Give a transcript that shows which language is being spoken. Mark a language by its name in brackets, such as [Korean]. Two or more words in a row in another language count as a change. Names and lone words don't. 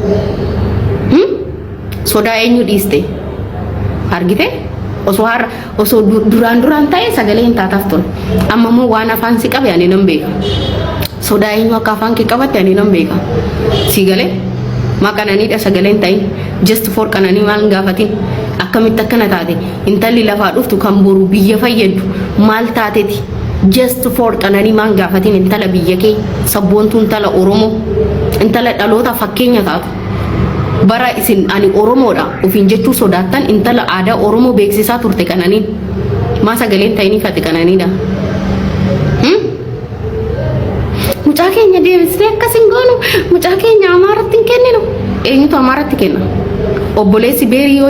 [Oromo] sodaa eenyu dhiiste argite osoo duraan ta'e sagalee hin taataaf ture amma moo waan afaan si qabe ani nan beeka sodaa eenyu akka afaan kee qabatte ani nan beeka si galee maa qananiidha sagaleen ta'in [English] just for [Oromo] qananii maal gaafatin akkamitti akkana taate intalli lafaa dhuftu kan boru biyya fayyadu maal taateti [English] just for [Oromo] qananii maal gaafatin intala biyya kee sabboontu intala Oromoo intala dhaloota fakkeenya taatu bara isin ani oromoodha ufin jechuu sodaattan intala aadaa oromoo beeksisaa turte Qananiin maa sagaleen ta'ini fate Qananiidha mucaa keenya deebisnee akkasin goonu mucaa keenya Amaaratti hin kenninu eenyutu Amaaratti kenna obboleessi beerii yoo